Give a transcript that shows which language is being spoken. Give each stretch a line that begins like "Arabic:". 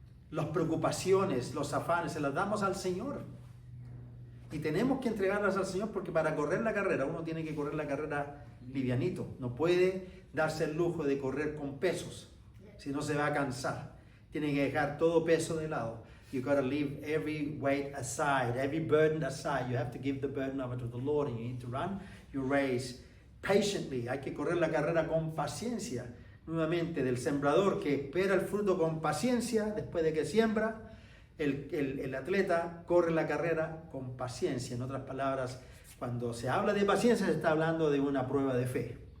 Spanish: Las preocupaciones, los afanes, se las damos al Señor. Y tenemos que entregarlas al Señor, porque para correr la carrera, uno tiene que correr la carrera livianito. No puede darse el lujo de correr con pesos, si no se va a cansar. Tiene que dejar todo peso de lado.
English: You got to leave every weight aside, every burden aside. You have to give the burden over to the Lord, and you need to run your race patiently.
Spanish: Hay que correr la carrera con paciencia. Nuevamente, del sembrador que espera el fruto con paciencia después de que siembra, el atleta corre la carrera con paciencia. En otras palabras, cuando se habla de paciencia, se está hablando de una prueba de fe.